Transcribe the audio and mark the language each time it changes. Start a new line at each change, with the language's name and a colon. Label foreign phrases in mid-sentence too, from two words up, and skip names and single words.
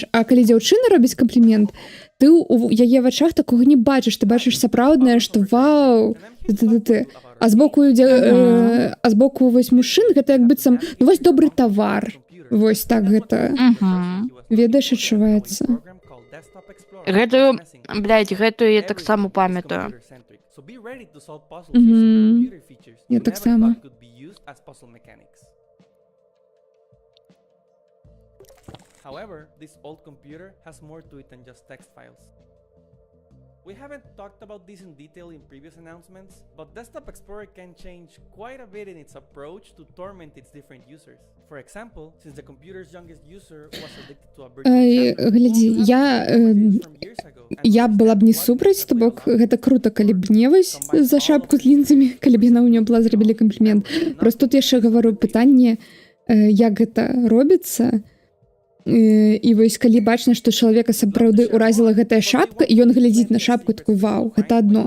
Belarusian: А калі дзяўчына робіць камплімент, ты у яе вачах такога не бачыш, ты бачыш сапраўднае, што вау, а збоку вось мужчын гэта як быццам, вось добры тавар. Вось так гэта, ведаеш, адчуваецца. Гэтую, блядь, гэтую я таксама памятаю. Я таксама.
English: However, this old computer has more to it than just text files. We haven't talked about this in detail in previous announcements, but Desktop Explorer can change quite a bit in its approach to torment its different users. For example, since the computer's youngest user was addicted to a virtual
Belarusian: глядзі, я была б не супраць, то бок гэта круто, калі б не вось за шапку з лінзамі, калі б яна ў нём была зрабілі камплімент. Просто тут яшчэ гавару пытанне, як гэта робіцца. І вось калі бачна, што чалавека сапраўды ўразіла гэтая шапка, і ён глядзіць на шапку такой: вау, гэта адно.